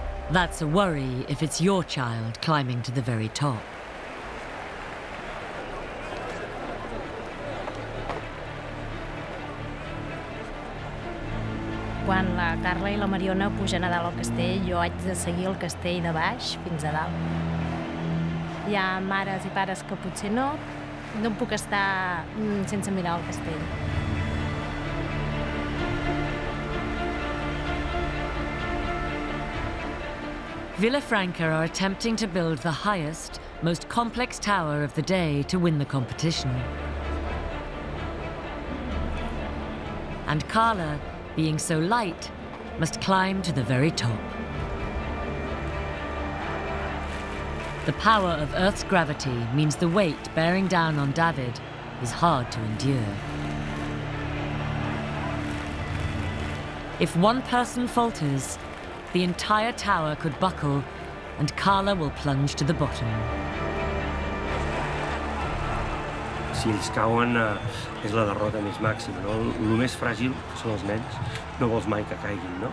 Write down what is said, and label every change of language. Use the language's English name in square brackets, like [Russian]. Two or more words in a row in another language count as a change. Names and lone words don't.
[English] That's a worry if it's your child climbing to the very top. [Catalan] Quan la Carla i la Mariona pugen a dalt al castell, jo haig de seguir el castell de baix fins a dalt. Hi ha mares i pares que potser no em puc estar sense mirar el castell. [English] Villafranca are attempting to build the highest, most complex tower of the day to win the competition. And Carla, being so light, must climb to the very top. The power of Earth's gravity means the weight bearing down on David is hard to endure. If one person falters, the entire tower could buckle and Carla will plunge to the bottom. [Catalan] Si ells cauen, és la derrota més màxima, no? El més fràgil són els nens, no vols mai que caiguin, no?